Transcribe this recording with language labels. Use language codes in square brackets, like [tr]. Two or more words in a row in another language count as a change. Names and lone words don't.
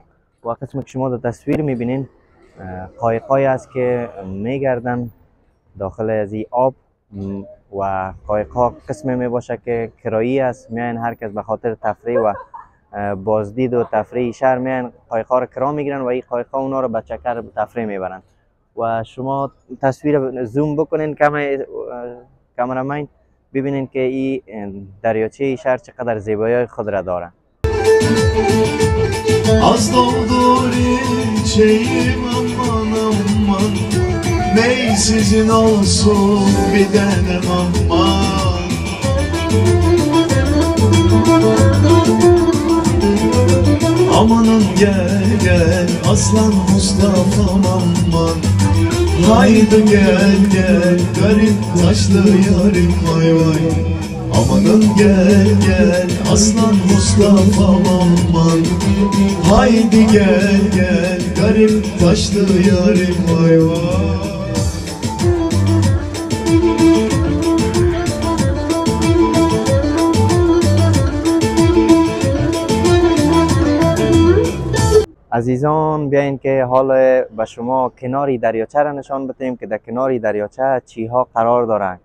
[fa] و قسمی که شما در تصویر میبینین قایقایی است که میگردن داخل از این آب و قایق‌ها قسمی میباشه که کرایی است، میاین هر کس به خاطر تفریح و بازدید و تفریح شهر میاین قایق‌ها رو کرا میگیرن و این قایق‌ها اونا رو به چکر تفریح میبرن. و شما تصویر زوم بکنین کامرامین، ببینین که این دریاچه شهر چقدر زیبایی خود را داره. [tr] Az doldur içeyim aman aman, ney sizin olsun bir denem aman. Amanın gel gel aslan Mustafa'm aman, haydi gel gel garip taşlı yarim vay vay. Amanın gel gel aslan Mustafa'm aman, haydi gel gel garip taşlı yarim vay vay. [fa] عزیزان، بیاین که حال به شما کناری دریاچه را نشان بدیم که در کناری دریاچه چی ها قرار داره.